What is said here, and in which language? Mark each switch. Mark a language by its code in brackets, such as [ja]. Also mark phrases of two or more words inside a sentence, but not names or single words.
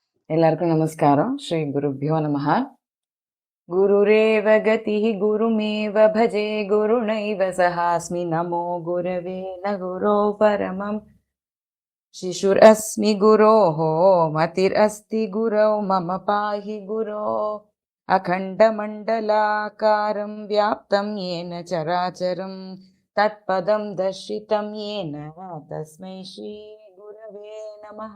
[ta] எல்லாருக்கும் நமஸ்காரம். [sa] श्री गुरुभ्यो नमः गुरुरेव गतिः गुरुमेव भजे गुरुणैव सहास्मि नमो गुरवे न गुरोः परमम् शिशुरस्मि गुरोः मतिरस्ति गुरौ मम पाहि गुरो अखण्डमण्डलाकारं व्याप्तं येन चराचरं तत्पदं दर्शितं येन तस्मै श्रीगुरवे नमः.